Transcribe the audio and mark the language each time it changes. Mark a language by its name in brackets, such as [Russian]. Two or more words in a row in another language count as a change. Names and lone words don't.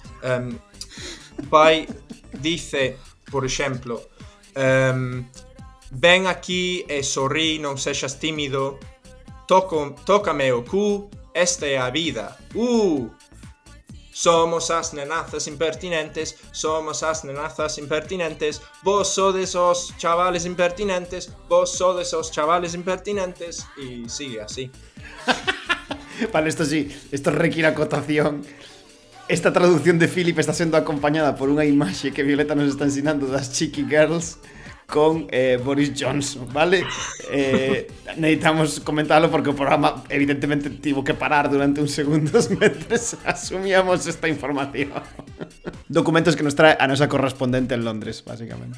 [Galician] Dice, por exemplo, ven aquí e sorrí, non sexas tímido, tócame o cu, esta é a vida. Somos as nenazas impertinentes, vos sodes os chavales impertinentes, [Spanish] y sigue así. Vale, esto sí, esto requiere acotación. [Galician] Esta traducción de Philip está sendo acompañada por unha imaxe que Violeta nos está ensinando das Cheeky Girls con Boris Johnson, vale? [Spanish] Necesitamos comentarlo [Galician] porque o programa evidentemente tivo que parar durante uns segundos mentres asumíamos esta información. Documentos que nos trae a nosa correspondente en Londres, básicamente.